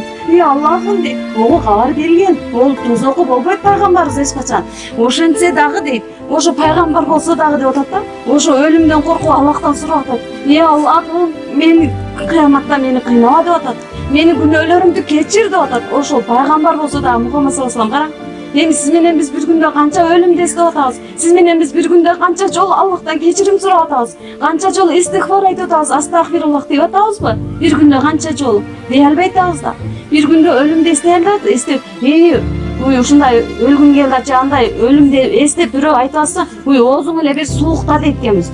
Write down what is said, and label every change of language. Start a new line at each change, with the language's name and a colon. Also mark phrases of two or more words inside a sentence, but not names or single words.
Kyrgyz: Аллахым дейт, ого кабар берген, ол тозокко болбойт пайгамбарыбыз эч качан. Ошентсе дагы дейт, ошо пайгамбар болсо дагы деп атат да, ошо өлүмдөн коркуп Аллахтан сурап атат. Аллахым, мени кыяматта мени кыйнала деп атат. Мени күнөөлөрүмдү кечир деп атат. Ошол пайгамбар болсо дагы Мухаммад
Arabic: صلى الله عليه وسلم,
Kyrgyz: кара. Эми сиз менен биз бир күндө канча өлүмдү эстеп атабыз. Сиз менен биз бир күндө канча жолу Аллахтан кечирим сурап атабыз. Канча жолу истигфар айтып атабыз, астагфируллах деп атабызбы? Бир күндө канча жолу дей албай атабыз да. Бир күндө өлүмдү эстей албайт, эстеп, ушундай өлгүң келди же андай өлүмдү эстеп бирөө айтып атса, оозуң эле бир суукта дейт экенбиз.